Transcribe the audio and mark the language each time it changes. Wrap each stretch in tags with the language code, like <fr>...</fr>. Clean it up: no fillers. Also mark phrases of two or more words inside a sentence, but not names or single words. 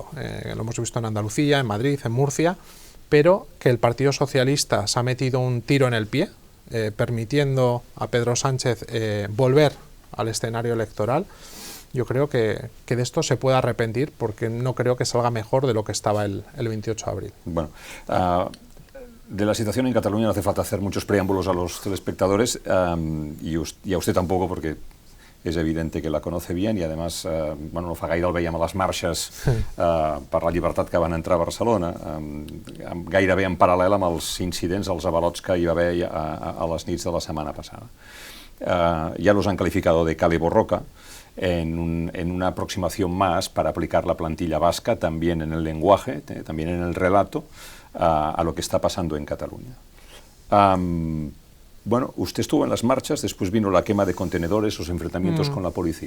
<es>Lo hemos visto en Andalucía, en Madrid, en Murcia, pero que el Partido Socialista se ha metido un tiro en el pie, permitiendo a Pedro Sánchez volver al escenario electoral. Yo creo que de esto se puede arrepentir, porque no creo que salga mejor de lo que estaba el 28 de abril. Bueno, de la situación en Cataluña no hace falta hacer muchos preámbulos a los telespectadores, y a usted tampoco, porque</es> <ca>és evident</ca> <es>que la conoce bien,</es> <ca>i además, no fa gaire el veiem a les marxes per la llibertat que van entrar a Barcelona, gairebé en paral·lel amb els incidents, els avalots que hi va haver a les nits de la setmana passada.</ca> <es>Ya los han calificado de</es> <eu>cale borroca,</eu> <es>en una aproximación más para aplicar la plantilla vasca también en el lenguaje, también en el relato, a lo que está pasando en Cataluña. Bueno, usted estuvo en las marchas, después vino la quema de contenedores, los enfrentamientos con la policía.</es>